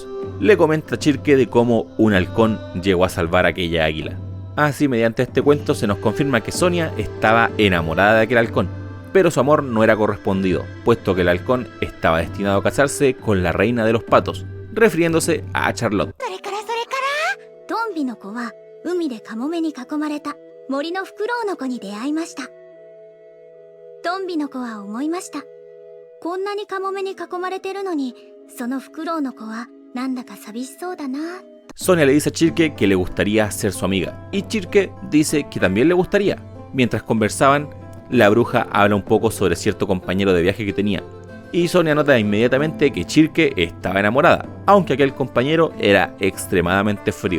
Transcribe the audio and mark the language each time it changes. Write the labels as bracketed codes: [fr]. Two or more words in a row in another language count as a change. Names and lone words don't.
[es] Le comenta a Chirke de cómo un halcón llegó a salvar a aquella águila. Así, mediante este cuento se nos confirma que Sonia estaba enamorada de aquel halcón, pero su amor no era correspondido, puesto que el halcón estaba destinado a casarse con la reina de los patos, refiriéndose a Charlotte. [ja] トンビの子は海でカモメに囲まれた森のフクロウの子に出会いました。トンビの子は思いました。こんなにカモメに囲まれてるのに、そのフクロウの子はなんだか寂しそうだな。 [es] Sonia le dice a Chirke que le gustaría ser su amiga, y Chirke dice que también le gustaría. Mientras conversaban, la bruja habla un poco sobre cierto compañero de viaje que tenía, y Sonia nota inmediatamente que Chirke estaba enamorada, aunque aquel compañero era extremadamente frío.